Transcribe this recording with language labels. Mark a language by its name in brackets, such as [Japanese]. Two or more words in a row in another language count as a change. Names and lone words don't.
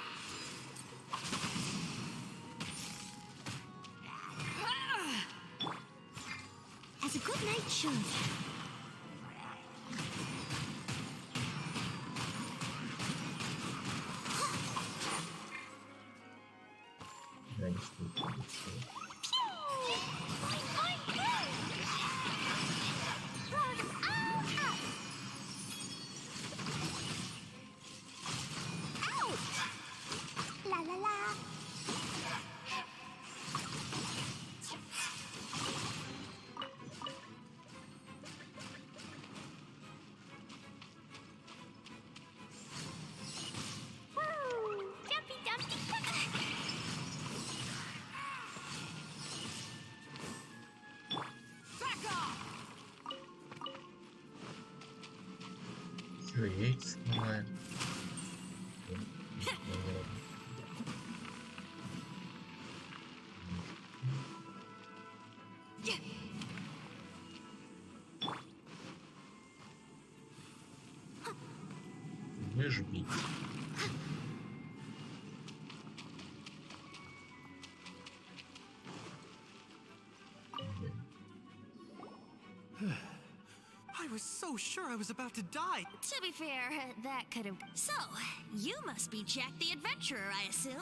[English] As a good night should. [Russian] Да, не стоит. La la la. [English] Jumpy dumpty. [Russian] Все, яйца сломаем. Будешь бить. [English] I was so sure I was about to die. To be fair, that could have. So, you must be Jack the Adventurer, I assume?